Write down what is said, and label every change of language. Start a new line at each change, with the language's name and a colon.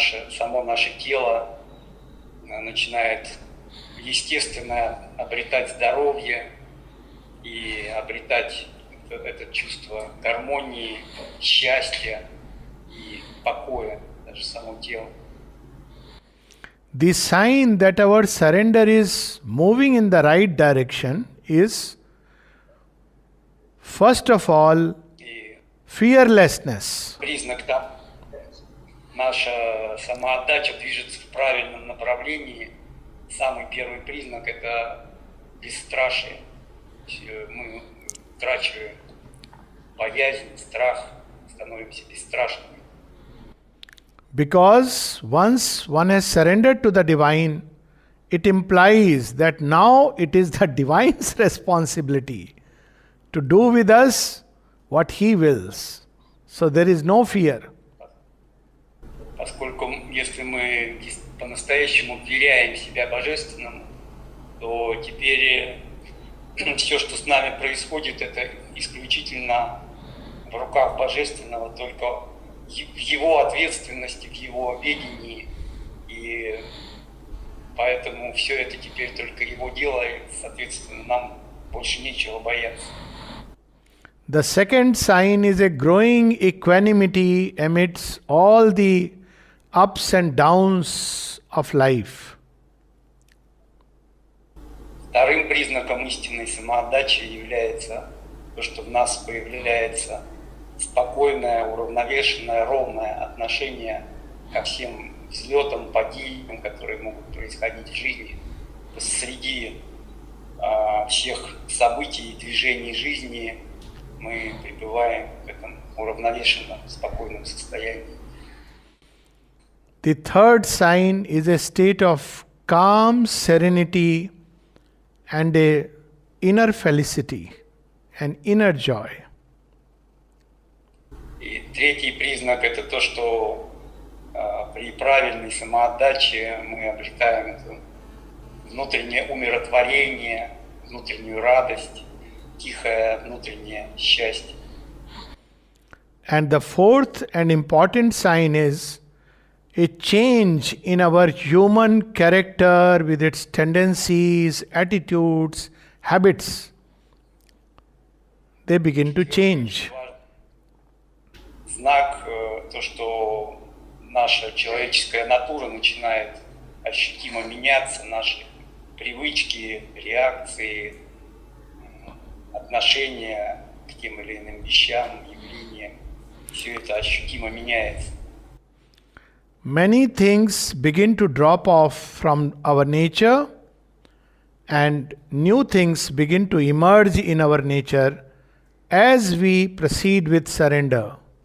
Russian: Само наше тело начинает естественно обретать здоровье и обретать это чувство гармонии, счастья и покоя, даже само тело.
English: The sign that our surrender is moving in the right direction is, first of all, fearlessness.
Russian: Признак того, наша самоотдача движется в правильном направлении. Самый первый признак – это бесстрашие. Мы утрачиваем боязнь, страх, становимся бесстрашными.
English: Because once one has surrendered to the divine, it implies that now it is the divine's responsibility to do with us what he wills. So there is no fear.
Russian: Поскольку если мы по-настоящему вверяем себя Божественному, то теперь все, что с нами происходит, это исключительно в руках Божественного, только в его ответственности, в его ведении, и поэтому все это теперь только его дело, и, соответственно, нам больше нечего бояться.
English: The second sign is a growing equanimity amidst all the ups and downs of life.
Russian: Вторым признаком истинной самоотдачи является то, что в нас появляется спокойное, уравновешенное, ровное отношение ко всем взлетам, падениям, которые могут происходить в жизни. Среди всех событий и движений жизни мы пребываем в этом уравновешенном, спокойном состоянии.
English: The third sign is a state of calm serenity and a inner felicity, an inner joy.
Russian: И третий признак – это то, что при правильной самоотдаче мы обретаем это внутреннее умиротворение, внутреннюю радость, тихое внутреннее счастье.
English: And the fourth and important sign is a change in our human character with its tendencies, attitudes, habits. They begin to change.
Russian: Знак, то, что наша человеческая натура начинает ощутимо меняться, наши привычки, реакции, отношения к тем или иным вещам, явлениям, все это ощутимо меняется.
English: Many things begin to drop off from our nature and new things begin to emerge in our nature as we proceed with surrender.